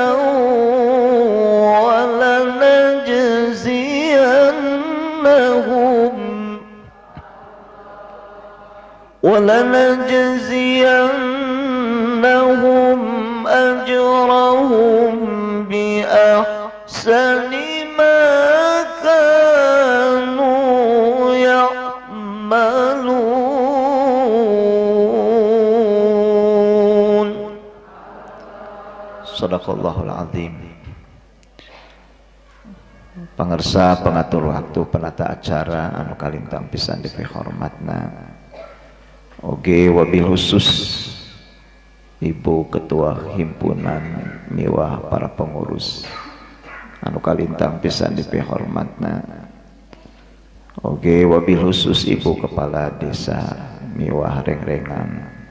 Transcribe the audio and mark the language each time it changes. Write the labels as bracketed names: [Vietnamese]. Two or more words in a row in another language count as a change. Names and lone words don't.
[Arabic] ولنجزينهم أجرهم بأحسن ما كانوا يعملون. صدق الله العظيم. [Sundanese] Pangersa pengatur waktu penata acara anu kalintang pisan dipihormatna oge [Arabic] وبالخصوص [Sundanese] Ibu Ketua Himpunan miwah para pengurus anu kalintang pisan dipihormatna oge [Arabic] وبالخصوص [Sundanese] Ibu Kepala Desa miwah rengrengan